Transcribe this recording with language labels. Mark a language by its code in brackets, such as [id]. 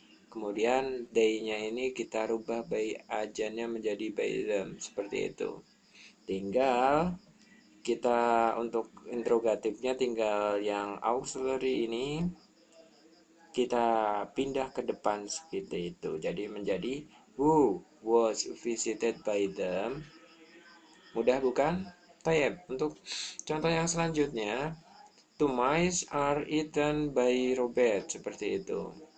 [id] Kemudian they-nya ini kita rubah by agentnya menjadi by them, seperti itu. Tinggal kita untuk interrogatifnya tinggal yang auxiliary ini kita pindah ke depan seperti itu. Jadi menjadi [en] who was visited by them. [id] Mudah bukan? Tayyip. Untuk contoh yang selanjutnya, [en] two mice are eaten by Robert, [id] seperti itu.